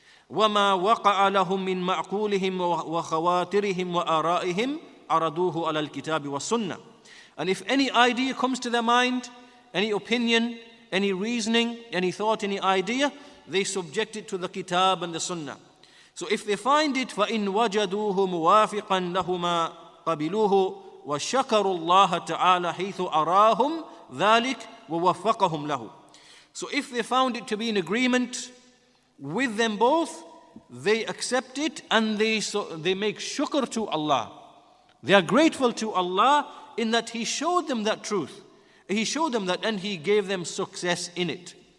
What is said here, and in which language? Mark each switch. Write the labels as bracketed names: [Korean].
[Arabic] وَمَا وَقَعَ لَهُم مِّن مَعْقُولِهِمْ وَخَوَاطِرِهِمْ وَآرَائِهِمْ عَرَضُوهُ عَلَى الْكِتَابِ وَالسُّنَّةِ. [English] And if any idea comes to their mind, any opinion, any reasoning, any thought, any idea, they subject it to the Kitab and the Sunnah. So if they find it, [Arabic] فَإِن وَجَدُوهُ مُوَافِقًا لَهُمَا قَبِلُوهُ وَشَكَرُوا اللَّهَ تَعَالَى حَيْثُ أَرَاهُمْ ذَلِكَ وَوَفَّقَهُمْ لَهُ. [English] So if they found it to be in agreement with them both, they accept it and they make shukr to Allah. They are grateful to Allah in that He showed them that truth. He showed them that and He gave them success in it.